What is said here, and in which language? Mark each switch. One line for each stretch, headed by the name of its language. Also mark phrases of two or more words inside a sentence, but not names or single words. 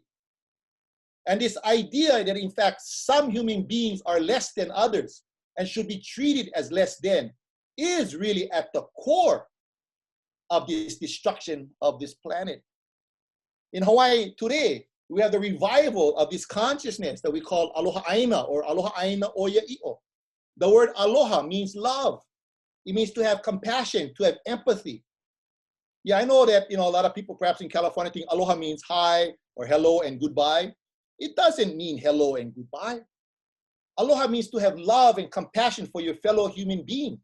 English: And this idea that in fact some human beings are less than others and should be treated as less than is really at the core of this destruction of this planet. In Hawaii today, we have the revival of this consciousness that we call
Hawaiian: aloha aina
English: or
Hawaiian: aloha aina oia i'o.
English: The word aloha means love. It means to have compassion, to have empathy. Yeah, I know that a lot of people perhaps in California think aloha means hi or hello and goodbye. It doesn't mean hello and goodbye. Aloha means to have love and compassion for your fellow human being.